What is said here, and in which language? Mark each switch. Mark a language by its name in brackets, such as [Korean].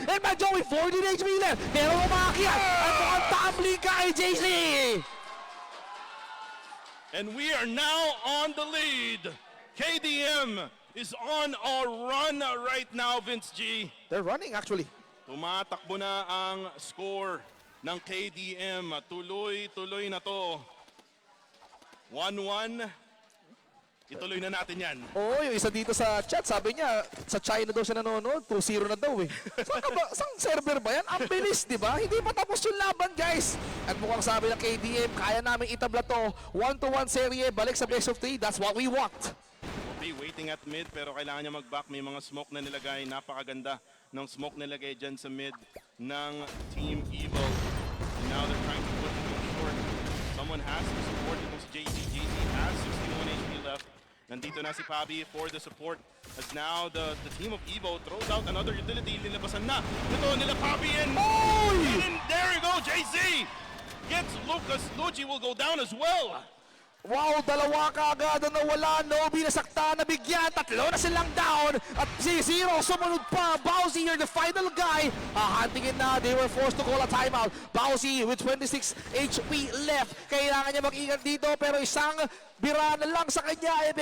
[English] And Majo with 14 HP left. [Filipino] Pero umakyat. At mukhang tumbling ka kay JC. [English] And we are now on the lead. KDM is on a run right now, Vince G. They're running actually. [Filipino] Tumatakbo na ang score ng KDM. Tuloy-tuloy na to. 1-1. Ituloy na natin yan. Oo, yung isa dito sa chat, sabi niya, sa China daw siya nanonood, 2-0 na daw eh. Saan server ba yan? Ang bilis, di ba? Hindi pa tapos yung laban, guys. At mukhang sabi ng KDM, kaya namin itabla to. 1-1 serye, balik sa best of 3. [English] That's what we want. Okay, waiting at mid, [Filipino] pero kailangan niya mag-back. May mga smoke na nilagay. Napakaganda ng smoke nilagay dyan sa mid ng Team Evo. [English] And now they're trying to put him short. Someone has to support itong si JC. JC has 61 HP left. [Filipino] Nandito na si Pabi [English] for the support. As now the team of Evo throws out another utility. Linabasan na. [Filipino] Ito nila [English] Pabi and there you go, JC! Gets Lucas. Luigi will go down as well. [Filipino] Wow, dalawa kaagad na nawala. Nobi nasakta, nabigyan. Tatlo na silang down. At si Zero sumunod pa. [English] Bowsy, you're the final guy. [Filipino] Huntingin na. [English] They were forced to call a timeout. Bowsy with 26 HP left. [Filipino] Kailangan niya mag-ingat dito. Pero isang bira na lang sa kanya.